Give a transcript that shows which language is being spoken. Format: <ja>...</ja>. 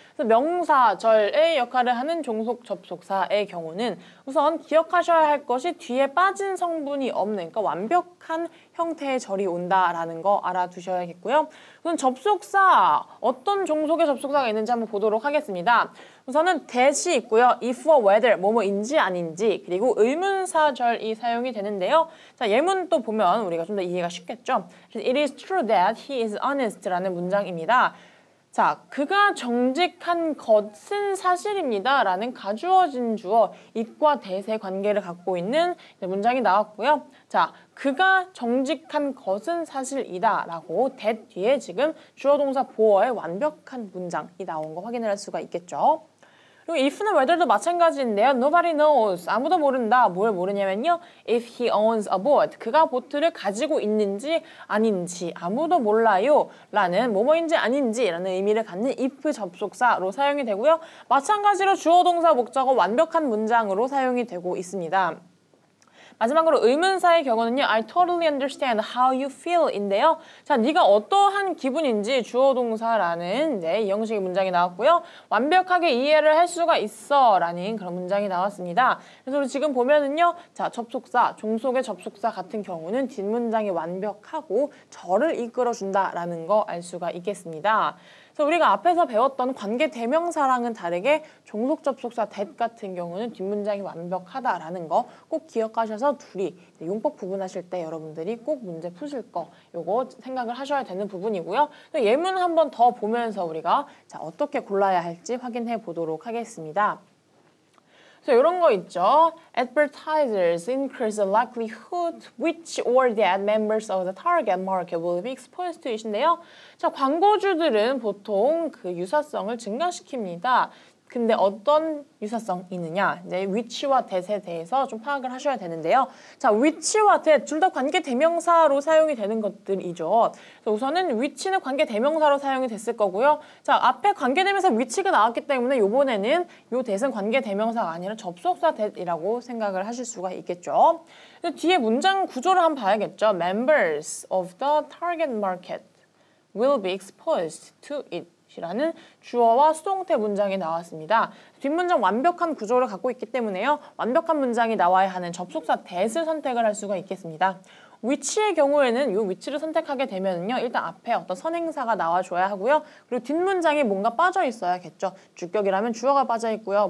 <ko>그래서 명사절의 역할을 하는 종속 접속사의 경우는 우선 기억하셔야 할 것이 뒤에 빠진 성분이 없는 그러니까 완벽한 형태의 절이 온다라는 거 알아두셔야겠고요. 우선 접속사, 어떤 종속의 접속사가 있는지 한번 보도록 하겠습니다. 우선은 that이 있고요. if or whether, 뭐뭐인지 아닌지, 그리고 의문사절이 사용이 되는데요. 자, 예문 또 보면 우리가 좀 더 이해가 쉽겠죠.</ko> <en>It is true that he is honest라는</en> <ko>문장입니다. 자, 그가 정직한 것은 사실입니다. 라는 가주어진 주어 it과 that의 관계를 갖고 있는 문장이 나왔고요. 자, 그가 정직한 것은 사실이다 라고 that 뒤에 지금 주어 동사 보어의 완벽한 문장이 나온 거 확인을 할 수가 있겠죠. 그리고 if는 whether도 마찬가지인데요.</ko> <en>Nobody knows.</en> <ko>아무도 모른다. 뭘 모르냐면요.</ko> <en>If he owns a boat.</en> <ko>그가 보트를 가지고 있는지 아닌지 아무도 몰라요. 라는 뭐뭐인지 아닌지 라는 의미를 갖는 if 접속사로 사용이 되고요. 마찬가지로 주어 동사 목적어 완벽한 문장으로 사용이 되고 있습니다. 마지막으로 의문사의 경우는요.</ko> <en>I totally understand how you feel인데요.</en> <ko>자, 네가 어떠한 기분인지 주어 동사라는 이 형식의 문장이 나왔고요. 완벽하게 이해를 할 수가 있어 라는 그런 문장이 나왔습니다. 그래서 우리 지금 보면은요. 자, 접속사, 종속의 접속사 같은 경우는 뒷문장이 완벽하고 절을 이끌어준다라는 거 알 수가 있겠습니다. 그래서 우리가 앞에서 배웠던 관계 대명사랑은 다르게 종속 접속사 that 같은 경우는 뒷문장이 완벽하다라는 거 꼭 기억하셔서 둘이 용법 구분하실 때 여러분들이 꼭 문제 푸실 거 요거 생각을 하셔야 되는 부분이고요. 예문 한번 더 보면서 우리가 자, 어떻게 골라야 할지 확인해 보도록 하겠습니다. 그래서 이런 거 있죠.</ko> <en>Advertisers increase the likelihood which or that members of the target market will be exposed to it인데요.</en> <ko>자, 광고주들은 보통 그 유사성을 증가시킵니다. 근데 어떤 유사성이 있느냐? 이제 which와 that에 대해서 좀 파악을 하셔야 되는데요. 자, which와 that 둘 다 관계 대명사로 사용이 되는 것들이죠. 그래서 우선은 which는 관계 대명사로 사용이 됐을 거고요. 자, 앞에 관계 대명사 which가 나왔기 때문에 이번에는 요 that은 관계 대명사가 아니라 접속사 that이라고 생각을 하실 수가 있겠죠. 뒤에 문장 구조를 한번 봐야겠죠.</ko> <en>Members of the target market will be exposed to it.</en> <ko>라는 주어와 수동태 문장이 나왔습니다. 뒷문장 완벽한 구조를 갖고 있기 때문에요. 완벽한 문장이 나와야 하는 접속사 that을 선택을 할 수가 있겠습니다. which의 경우에는 이 which를 선택하게 되면요. 일단 앞에 어떤 선행사가 나와줘야 하고요. 그리고 뒷문장에 뭔가 빠져 있어야겠죠. 주격이라면 주어가 빠져 있고요.</ko>